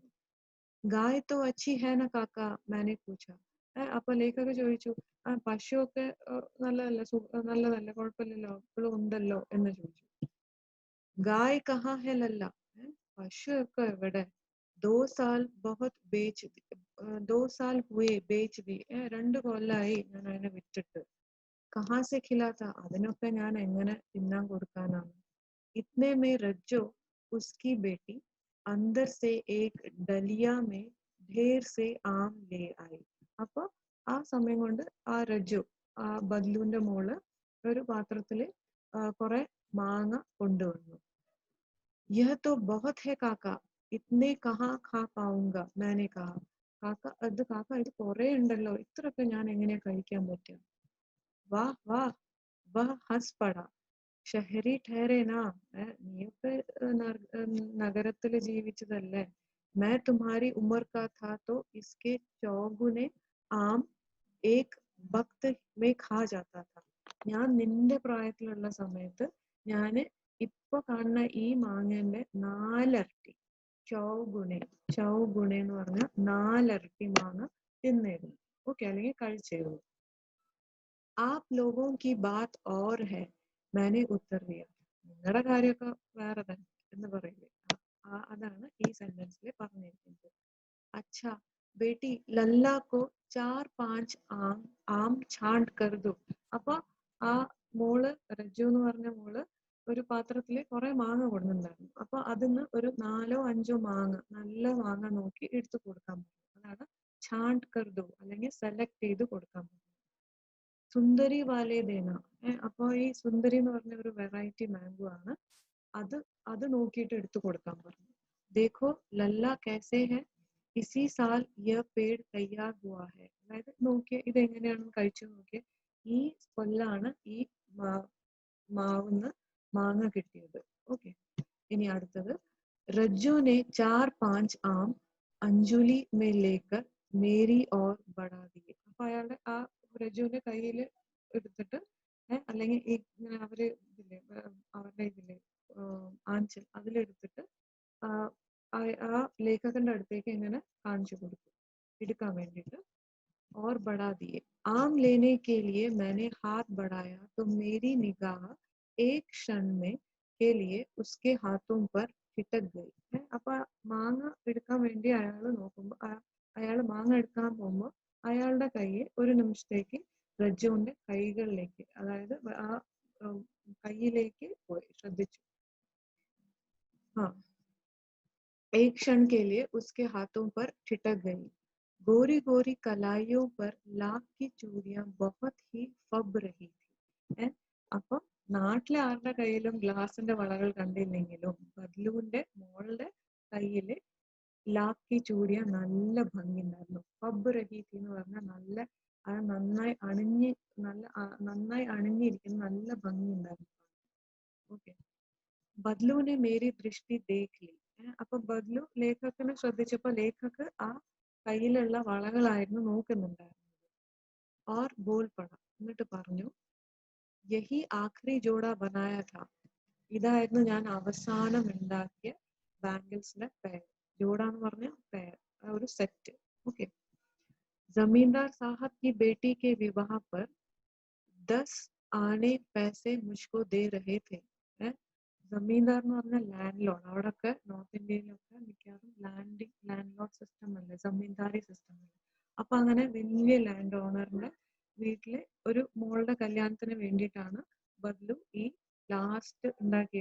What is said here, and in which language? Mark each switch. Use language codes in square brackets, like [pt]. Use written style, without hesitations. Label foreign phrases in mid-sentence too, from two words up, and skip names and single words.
[hi] गाय तो अच्छी है ना काका, मैंने पूछा. [ml] അപ്പൊ ലേഖക ചോദിച്ചു, ആ പശുവൊക്കെ നല്ലതല്ലേ, കുഴപ്പമില്ലല്ലോ, ഇപ്പോഴും ഉണ്ടല്ലോ എന്ന് ചോദിച്ചു. [hi] गाय कहाँ है लल्ला. [ml] പശുവൊക്കെ എവിടെ. [hi] 2 साल बहुत बेच 2 साल हुए बेच दी. [ml] 2 കൊല്ലായി ഞാൻ അതിനെ വിറ്റിട്ട്. [hi] कहाँ से खिलाता. [ml] അതിനൊക്കെ ഞാൻ എങ്ങനെ തിന്നാൻ കൊടുക്കാനാണ്. [hi] इतने में रज्जो उसकी बेटी अंदर से एक डलिया में ढेर से आम ले आई. [ml] അപ്പൊ ആ സമയം കൊണ്ട് ആ രജ്ജു, ആ ബദ്ലുവിന്റെ മോള് ഒരു പാത്രത്തില് കുറെ മാങ്ങ കൊണ്ടുവന്നു. [hi] यह तो बहुत है काका, इतने कहाँ खा पाऊंगा, मैंने कहा. [ml] കാക്ക ഇത് കുറെ ഉണ്ടല്ലോ, ഇത്രയൊക്കെ ഞാൻ എങ്ങനെയാ കഴിക്കാൻ പറ്റുക. [hi] वाह वाह वह हंस पड़ा. शहरी ठहरे ना. [ml] നീയൊക്കെ നഗരത്തില് ജീവിച്ചതല്ലേ. [hi] मैं तुम्हारी उम्र का था तो इसके चौगुने आम एक वक्त में खा जाता था. [ml] ഞാൻ നിന്റെ പ്രായത്തിലുള്ള സമയത്ത് ഞാന് ഇപ്പൊ കാണുന്ന ഈ മാങ്ങന്റെ 4 ഇരട്ടി, ചൗഗുണ എന്ന് പറഞ്ഞ 4 ഇരട്ടി മാങ്ങ തിന്നിരുന്നു. ഓക്കെ, അല്ലെങ്കിൽ കഴിച്ചിരുന്നു. [hi] आप लोगों की बात और है, मैंने उत्तर दिया. [ml] നിങ്ങളുടെ കാര്യമൊക്കെ വേറെ തന്നെ എന്ന് പറയില്ലേ, അതാണ് ഈ സെന്റൻസിൽ പറഞ്ഞിരിക്കുന്നത്. [hi] अच्छा बेटी लल्ला को 4-5 ആം छांट कर दो. [ml] അപ്പൊ ആ മോള്, രജ്ജു എന്ന് പറഞ്ഞ മോള് ഒരു പാത്രത്തില് കുറെ മാങ്ങ കൊടുക്കുന്നുണ്ടായിരുന്നു. അപ്പൊ അതിന്ന് ഒരു 4-5 മാങ്ങ, നല്ല മാങ്ങ നോക്കി എടുത്തു കൊടുക്കാൻ പറ്റും. അതാണ് [hi] छांट कर दो, [ml] അല്ലെങ്കിൽ സെലക്ട് ചെയ്ത് കൊടുക്കാൻ പറ്റും. [hi] सुंदरी वाले देना. [ml] അപ്പൊ ഈ സുന്ദരി എന്ന് പറഞ്ഞ ഒരു [en] variety mango [ml] ആണ്. അത് നോക്കിയിട്ട് എടുത്തു കൊടുക്കാൻ പറഞ്ഞു. [hi] देखो लल्ला कैसे है, इसी साल यह पेड़ तैयार हुआ है. [ml] അതായത് നോക്കിയ ഇത് എങ്ങനെയാണെന്ന് കഴിച്ചു നോക്കിയ, ഈ കൊല്ലാണ് ഈ മാവുന്ന് മാങ്ങ കിട്ടിയത്. ഓക്കെ, ഇനി അടുത്തത്. [hi] रज्जू ने 4-5 आम अंजुलि में लेकर मेरी और बढ़ा दिए. [ml] അപ്പൊ അയാളുടെ ആ രജ്ജുവിന്റെ കയ്യിൽ എടുത്തിട്ട്, അല്ലെങ്കിൽ ഇങ്ങനെ അവര് ഇതില്ലേ, അവരുടെ ഇതില്ലേ ആഞ്ചൽ, അതിലെടുത്തിട്ട് ആ ലേഖകന്റെ അടുത്തേക്ക് ഇങ്ങനെ കാണിച്ചു കൊടുത്തു എടുക്കാൻ വേണ്ടിയിട്ട്. [hi] और बढ़ा दिए. आम लेने के लिए मैंने हाथ बढ़ाया तो मेरी निगाह एक क्षण में के लिए उसके हाथों पर ठिठक गई. [ml] അപ്പൊ മാങ്ങ എടുക്കാൻ വേണ്ടി അയാള് നോക്കുമ്പോ, അയാള് മാങ്ങ എടുക്കാൻ പോകുമ്പോ അയാളുടെ കൈ ഒരു നിമിഷത്തേക്ക് രജ്ജുവിന്റെ കൈകളിലേക്ക്, അതായത് ആ കൈയിലേക്ക് പോയി ശ്രദ്ധിച്ചു. [hi] एक क्षण के लिए उसके हाथों पर ठिठक गई. गोरी गोरी कलाइयों पर लाख की चूड़ियां बहुत ही फब रही थी. [ml] അപ്പൊ നാട്ടിലെ ആരുടെ കയ്യിലും ഗ്ലാസിന്റെ വളകൾ കണ്ടില്ലെങ്കിലും ബദ്ലുവിന്റെ മോളുടെ കയ്യില് [hi] लाख की चूड़ियां [ml] നല്ല ഭംഗി ഉണ്ടായിരുന്നു. [hi] फब रही थी [ml] എന്ന് പറഞ്ഞാൽ നല്ല, അത് നന്നായി അണിഞ്ഞിരിക്കുന്ന നല്ല ഭംഗി ഉണ്ടായിരുന്നു. [hi] ഓക്കെ, ബദ്ലുവിനെ मेरी दृष्टि देख. [ml] അപ്പൊ ബദ്ലു ലേഖകനെ ശ്രദ്ധിച്ചപ്പോ ലേഖക് ആ കയ്യിലുള്ള വളകളായിരുന്നു നോക്കുന്നുണ്ടായിരുന്നത്. [hi] और बोल पड़ा, [ml] എന്നിട്ട് പറഞ്ഞു, [hi] यही आखिरी जोड़ा बनाया था. [ml] ഇതായിരുന്നു ഞാൻ അവസാനം ഉണ്ടാക്കിയ ബാംഗിൾസിന്റെ പെയർ. ജോഡ എന്ന് പറഞ്ഞ പെയർ, ഒരു സെറ്റ്. ഓക്കെ. [hi] जमींदार साहब की बेटी के विवाह पर 10 आने पैसे मुझको दे रहे थे. [ml] ജമീന്ദാർ എന്ന് പറഞ്ഞ [en] land lord. [ml] അവിടെയൊക്കെ നോർത്ത് ഇന്ത്യയിലൊക്കെ മിക്കവാറും [en] land lord system [ml] അല്ലേ, ജമീന്ദാരി സിസ്റ്റം അല്ലേ. അപ്പൊ അങ്ങനെ വലിയ ലാൻഡ് ഓണറിന്റെ വീട്ടില് ഒരു മോളുടെ കല്യാണത്തിന് വേണ്ടിയിട്ടാണ് ബദ്ലു ഈ ലാസ്റ്റ് ഉണ്ടാക്കിയത്.